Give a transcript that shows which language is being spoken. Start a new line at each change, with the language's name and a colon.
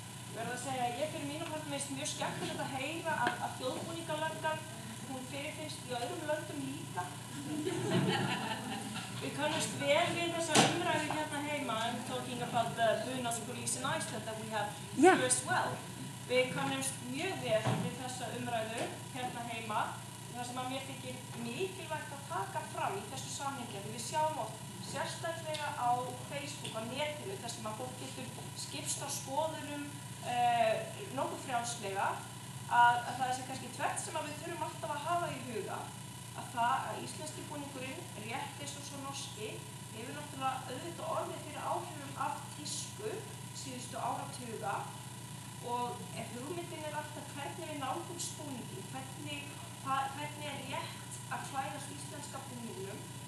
Icelandic: Ég verð að segja að ég fyrir mínum parti finnst mjög skemmtilegt að heyra að þjóðbúningalöggan, hún fyrirfinnst í öðrum löndum líka. Við kannast vel við þessa umræðu hérna heima,
English: I'm talking about the Bunas police in Iceland that we have here as well.
Icelandic: Við kannast mjög vel við þessa umræðu hérna heima. Það sem að mér þykir mikilvægt að taka fram í þessu samhengi, við sjáum oft sérstaklega á Facebook, á netinu, þar sem að fólk getur skipst á skoðunum nokkuð frjálslega, að það er sem kannski tvennt sem að við þurfum alltaf að hafa í huga, að það að íslenski búningurinn, rétt eins og svo norski, hefur náttúrulega auðvitað orðið fyrir áhrifum af tísku síðustu áratuga og hugmyndin er alltaf hvernig við nálgumst búninginn, hvernig er rétt að klæðast íslenska búningnum.